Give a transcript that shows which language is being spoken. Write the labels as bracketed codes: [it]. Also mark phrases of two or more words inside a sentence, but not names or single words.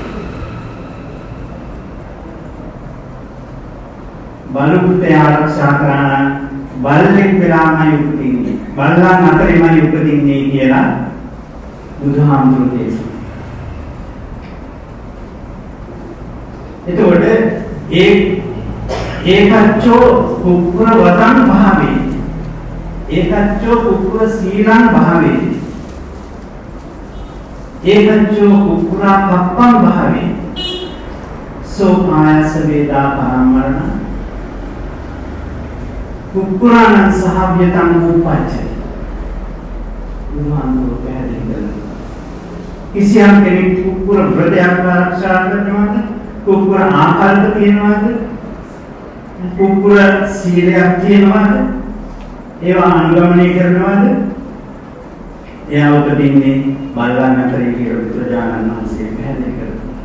[si] බලුකෘත්‍ය ආරක්ෂා කරන බල්ලෙක් වෙලාමයි උපදින්නේ. බල්ලන් අතරෙමයි උපදින්නේ කියලා බුදුහාමුදුරුවෝ දේශනා. [pi] එතකොට ඒකච්චෝ කුක්කුර වතං භාවේ ඒකච්චෝ කුක්කුර සීලං භාවේ ඒකච්චෝ කුක්කුරා කප්පං භාවේ සෝ ආයස වේදා පරමරණ කුක්කුරාණං සහව්‍යතං උපච්චති [si] උන්වහන්සේ පැහැදිලි කරනවා කිසියම් කෙනෙක් කුක්කුර වෘතයක් ආරක්ෂා කරනවාද කුක්කුර ආකල්ප තියනවාද කුක්කුර සීලයක් තියනවාද ඒවා අනුගමනය කරනවාද එයා උපදින්නේ බල්ලන් අතරේ කියලා බුදුරජාණන් වහන්සේ පැහැදිලි කරනවා.